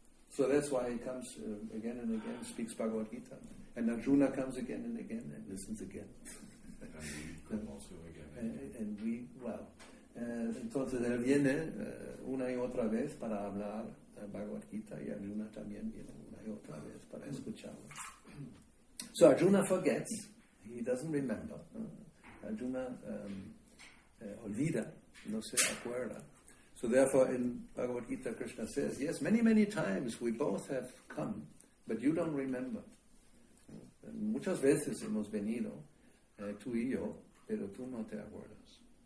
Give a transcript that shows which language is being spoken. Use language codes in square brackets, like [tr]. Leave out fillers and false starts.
[en] So that's why he comes again and again, speaks Bhagavad Gita. And Arjuna comes again and again and listens again. And we also again. And we, well, [es] entonces él viene una y otra vez para hablar Bhagavad Gita y Arjuna también viene una y otra vez para escucharlo. [en] So Arjuna forgets, he doesn't remember. [es] Arjuna olvida, no se acuerda. [en] So therefore in Bhagavad Gita Krishna says, yes, many, many times we both have come, but you don't remember. [es] Muchas veces hemos venido, tú y yo, pero tú no te acuerdas.